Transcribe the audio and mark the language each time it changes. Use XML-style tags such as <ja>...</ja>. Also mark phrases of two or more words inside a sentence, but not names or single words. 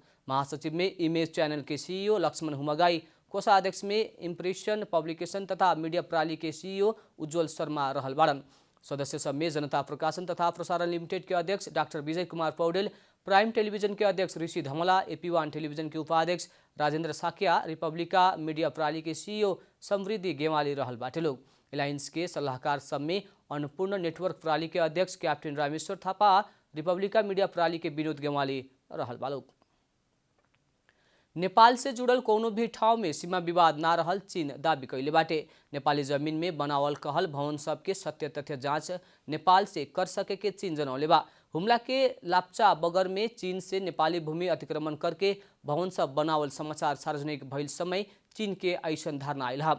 <bho>महासचिव में इमेज चैनल के सीईओ लक्ष्मण हुमगाई, कोषाध्यक्ष में इम्प्रेशन पब्लिकेशन तथा मीडिया प्रणाली के सीईओ उज्जवल शर्मा रहल बाड़न। सदस्य सब में जनता प्रकाशन तथा प्रसारण लिमिटेड के अध्यक्ष डॉक्टर विजय कुमार पौडेल, प्राइम टेलीविजन के अध्यक्ष ऋषि धमला, AP1 टेलीविजन के उपाध्यक्ष राजेंद्र साकिया, रिपब्लिका मीडिया प्रणाली के सीईओ समृद्धि गेवाली रहल बाटे लोग। एलायंस के सलाहकार सब में अन्नपूर्ण नेटवर्क प्रणाली के अध्यक्ष कैप्टन रामेश्वर थापा, रिपब्लिका मीडिया प्रणाली के विनोद गेवाली रहल बालोग। नेपाल से जुड़ल कोनो भी ठाव में सीमा विवाद ना रहल चीन दावी कैले बाटे। नेपाली जमीन में बनावल कहल भवन सब के सत्य तथ्य जांच नेपाल से कर सके के चीन जनौले बा। हुमला के लाप्चा बगर में चीन से नेपाली भूमि अतिक्रमण करके भवन सब बनावल समाचार सार्वजनिक भइल समय चीन के ऐसन धारणा आयल है।</bho>